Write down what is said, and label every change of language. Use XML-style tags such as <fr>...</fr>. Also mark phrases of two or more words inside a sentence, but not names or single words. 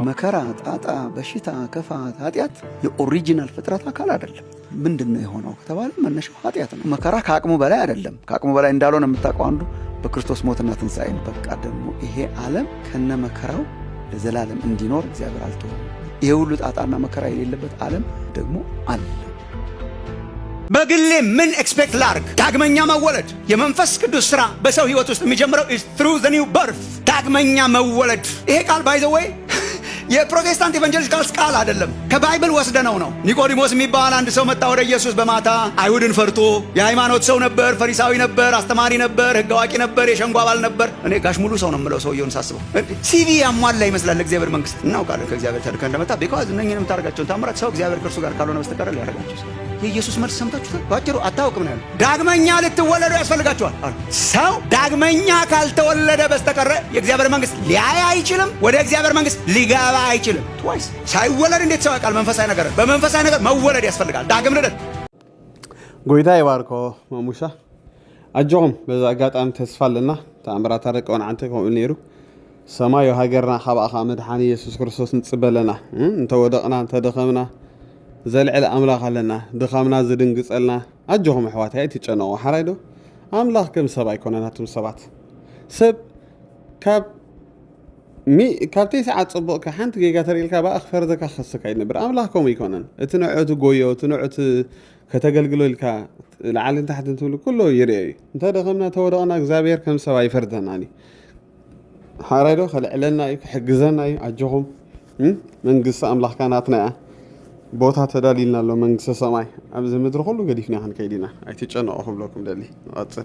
<am>መከራ፣ ጣጣ፣ በሽታ፣ ክፋት፣ ኃጢአት የኦሪጂናል ፍጥረት አካል አይደለም። ምንድነው የሆነው ከተባለ መነሻው ኃጢአት ነው። መከራ ከአቅሙ በላይ አይደለም። ከአቅሙ በላይ እንዳልሆነ የምታውቀው አንዱ በክርስቶስ ሞትና ትንሣኤ ነው። በቃ ደግሞ ይሄ ዓለም ከነ መከራው ለዘላለም እንዲኖር እግዚአብሔር አልተወም። ይሄ ሁሉ ጣጣና መከራ የሌለበት ዓለም ደግሞ አለ። በግሌ ምን ኤክስፔክት ላርግ? ዳግመኛ መወለድ። የመንፈስ ቅዱስ ሥራ በሰው ሕይወት ውስጥ የሚጀምረው</am> <en>is through the new birth።</en> <am>ዳግመኛ መወለድ። ይሄ ቃል</am> <en>by the way</en> <am>የፕሮቴስታንት ኢቫንጀሊካልስ ቃል አይደለም፣ ከባይብል ወስደነው ነው። ኒቆዲሞስ የሚባል አንድ ሰው መጣ ወደ ኢየሱስ በማታ። አይሁድን ፈርቶ የሃይማኖት ሰው ነበር፣ ፈሪሳዊ ነበር፣ አስተማሪ ነበር፣ ሕግ አዋቂ ነበር፣ የሸንጎ አባል ነበር። እኔ ጋሽ ሙሉ ሰው ነው የምለው ሰውየውን ሳስበው። ሲቪ ያሟላ ይመስላል እግዚአብሔር መንግስት። እናውቃለን ከእግዚአብሔር ተልከ እንደመጣ ቢኮዝ እነኝህንም የምታደርጋቸውን ታምራት ሰው እግዚአብሔር ከእርሱ ጋር ካልሆነ በስተቀር ሊያደርጋቸው የኢየሱስ መልስ ሰምታችሁታል? ባጭሩ አታውቅም ነው ያለው። ዳግመኛ ልትወለዱ ያስፈልጋችኋል አሉ። ሰው ዳግመኛ ካልተወለደ በስተቀር የእግዚአብሔር መንግስት ሊያይ አይችልም፣ ወደ እግዚአብሔር መንግስት ሊገባ አይችልም። ትዋይስ ሳይወለድ እንዴት ሰው ያውቃል? መንፈሳዊ ነገር በመንፈሳዊ ነገር መወለድ ያስፈልጋል። ዳግም ልደት።</am> <ti>ጎይታ ይባርኮ ማሙሻ አጆም በዛ አጋጣሚ ተስፋልና ተአምራት አረቀውን አንተ ኮን ነይሩ ሰማዩ ሃገርና ሓባኻ መድኃኒ ኢየሱስ ክርስቶስ ንጽበለና እንተወደቕና እንተደኸምና ዘልዕለ ኣምላኽ ኣለና ድኻምና ዝድንግጸልና ኣጆኹም ኣሕዋተይ ኣይትጨነቑ ሓራይ ዶ ኣምላኽ ከም ሰብ ኣይኮነናቱም ሰባት ሰብ ካብ ተይሰዓት ጽቡቕ ሓንቲ ጌጋ ተሪልካ ባእኽ ፈርዘካ ክኸስካ ይነብር ኣምላኽ ከምኡ ይኮነን እቲ ንዕቱ ጎዮ እቲ ንዕቱ ከተገልግሎ ኢልካ ላዕልን ታሕትን ትብሉ ኩሉ ይርአ እዩ እንተደኸምና ተወደቕና እግዚኣብሔር ከም ሰብ ኣይፈርደናኒ ሓራይ ዶ ከልዕለና እዩ ክሕግዘና እዩ ኣጆኹም መንግስቲ ኣምላኽካ ናትና እያ ቦታ ተዳሊልና ኣሎ መንግስተ ሰማይ ኣብዚ ምድሪ ሁሉ ገዲፍና ክንከይዲና ኣይትጨነቑ ክብለኩም ደሊ ንቐፅል።</ti>